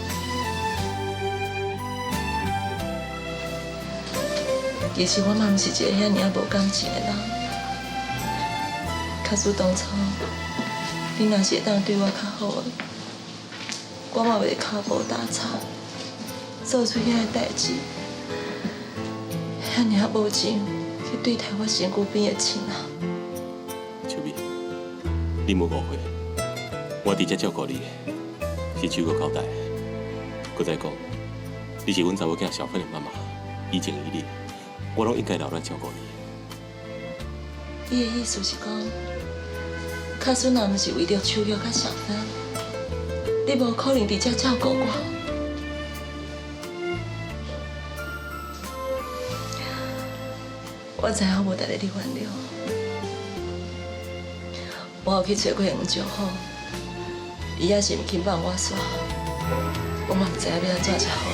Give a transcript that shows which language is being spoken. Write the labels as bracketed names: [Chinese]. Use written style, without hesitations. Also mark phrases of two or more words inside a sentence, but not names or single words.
[Min Nan Chinese] 其实我嘛毋是一个遐尔无感情的人，假使当初你若是会当对我较好的，我嘛袂骹步踏叉，做出遐个代志，遐尔无情。去对待我身躯边的亲人。秋美，你莫误会，我伫遮照顾你，是手骨交代。搁再讲，你是阮查某囝小芬的妈妈，以情以理，我拢应该留来照顾你。你的意思是讲，假使若毋是为着秋玉甲小芬，你无可能伫遮照顾我。我知影我无值得你原谅，我有去找过黄石虎，伊也是毋肯放我煞，我嘛毋知影要安怎才好。